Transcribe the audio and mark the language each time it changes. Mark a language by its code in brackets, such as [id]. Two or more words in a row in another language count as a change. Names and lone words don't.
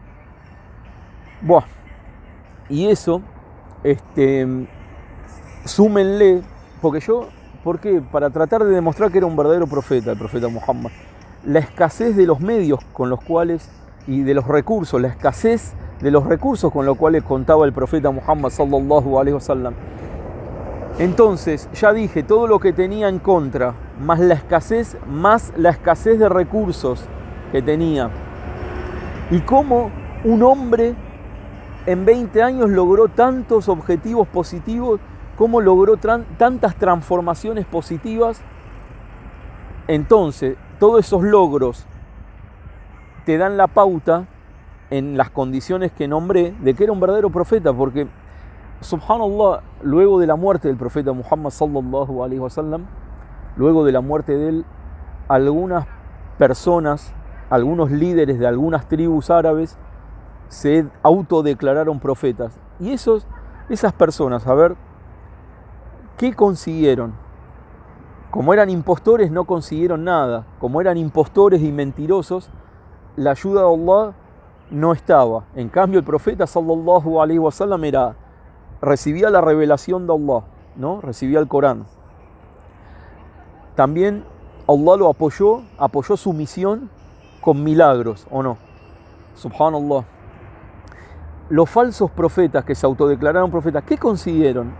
[es] Buah. Y eso, súmenle, ¿por qué? Para tratar de demostrar que era un verdadero profeta, el profeta Muhammad. La escasez de los medios con los cuales, y de los recursos, la escasez de los recursos con los cuales contaba el profeta Muhammad [ar] صلى الله عليه وسلم. [es] Entonces, ya dije, todo lo que tenía en contra, más la escasez de recursos que tenía. Y cómo un hombre en 20 años logró tantos objetivos positivos, cómo logró tantas transformaciones positivas. Entonces, todos esos logros te dan la pauta, en las condiciones que nombré, de que era un verdadero profeta, porque, subhanallah, luego de la muerte del profeta Muhammad [ar] صلى الله عليه وسلم, [es] luego de la muerte de él, algunas personas, algunos líderes de algunas tribus árabes se autodeclararon profetas. Y esas personas, a ver, ¿qué consiguieron? Como eran impostores, no consiguieron nada. Como eran impostores y mentirosos, la ayuda de Allah no estaba. En cambio, el profeta [ar] صلى الله عليه وسلم [es] recibía la revelación de Allah, ¿no? Recibía el Corán. También Allah lo apoyó su misión con milagros, ¿o no? Subhanallah. Los falsos profetas que se autodeclararon profetas, ¿qué consiguieron?